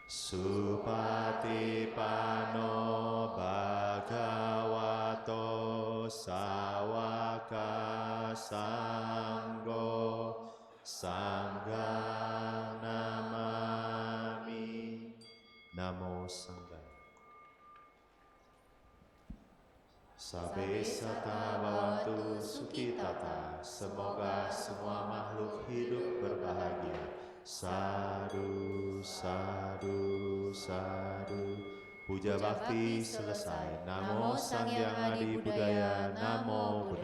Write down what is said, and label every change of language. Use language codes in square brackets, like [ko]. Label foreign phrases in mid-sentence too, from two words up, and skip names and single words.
[pi] Supatipano Bhagavato Sawaka Sanggo Sangha Namami. Namo Sangha. Sabe sata bawantu sukitata. [id] Semoga semua makhluk hidup berbahagia. [pi] Sadu, sadu, sadu. [id] Puja bakti selesai. [pi] Namo Sang Hyang Adi Budaya. Namo